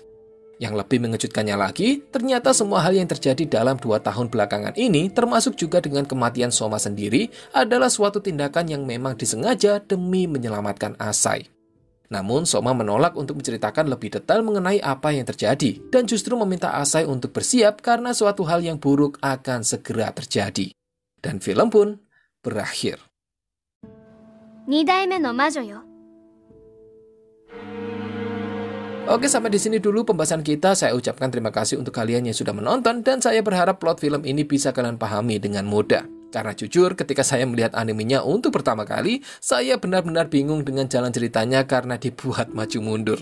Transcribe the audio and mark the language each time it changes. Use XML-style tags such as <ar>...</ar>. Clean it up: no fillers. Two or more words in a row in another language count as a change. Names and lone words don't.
<id>Yang lebih mengejutkannya lagi, ternyata semua hal yang terjadi dalam 2 tahun belakangan ini, termasuk juga dengan kematian Soma sendiri, adalah suatu tindakan yang memang disengaja demi menyelamatkan Asai. Namun Soma menolak untuk menceritakan lebih detail mengenai apa yang terjadi, dan justru meminta Asai untuk bersiap karena suatu hal yang buruk akan segera terjadi. Dan film pun berakhir.</id> <ja>2 代目の魔女よ。</ja> <id>Oke, sampai di sini dulu pembahasan kita. Saya ucapkan terima kasih untuk kalian yang sudah menonton dan saya berharap plot film ini bisa kalian pahami dengan mudah. Karena jujur, ketika saya melihat animenya untuk pertama kali, saya benar-benar bingung dengan jalan ceritanya karena dibuat maju mundur.</id>